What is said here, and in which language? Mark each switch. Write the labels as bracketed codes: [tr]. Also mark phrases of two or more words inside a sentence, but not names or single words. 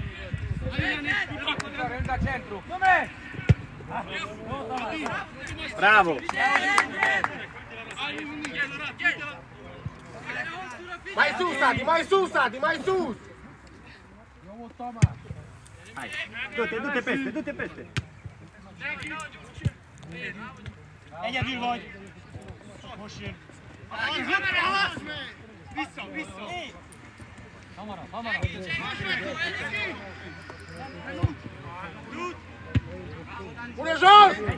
[ro] Da centru! Come? Bravo! Mai sus, Adi, mai sus! Hai! Du-te peste! [hu] Egy egyedül vagy! Most jön! Vissza! Hamarabb! [ro] Pune jos!